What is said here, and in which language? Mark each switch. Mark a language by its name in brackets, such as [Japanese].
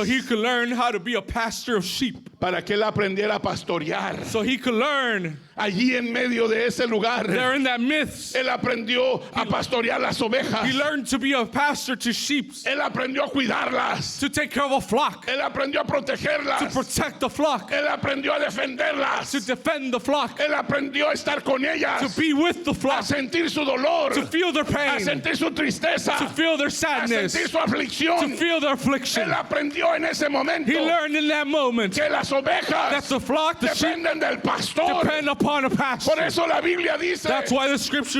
[English] so he could learn how to be a pastor of sheep, [Spanish] Para que él aprendiera a pastorear. [English] so he could learn [Spanish] Allí en medio de ese lugar, [English] there in that midst. [Spanish] él aprendió a pastorear las ovejas. [English] He learned to be a pastor to sheep, [Spanish] Él aprendió a cuidarlas. [English] to take care of a flock, [Spanish] Él aprendió a [English] to [Spanish] protegerlas. [English] protect the flock, [Spanish] Él aprendió a defenderlas. [English] to defend the flock, [Spanish] Él aprendió a estar con ellas. [English] to be with the [Spanish] A [English] flock, [Spanish] sentir su dolor. [English] to feel their [Spanish] A [English] pain, [Spanish] sentir su tristeza. [English] to feel their [Spanish] A [English] sadness, [Spanish] sentir su [English] to [Spanish] aflicción. [English] feel their affliction. [Spanish] Él aprendió en ese momento [English] He learned in that moment [Spanish] que las [English] that [Spanish] ovejas [English] the flock, the sheep, [Spanish] dependen del pastor. [English] depend upon a [Spanish] Por [English] pastor. [Spanish] eso la Biblia dice, [English] That's why the scripture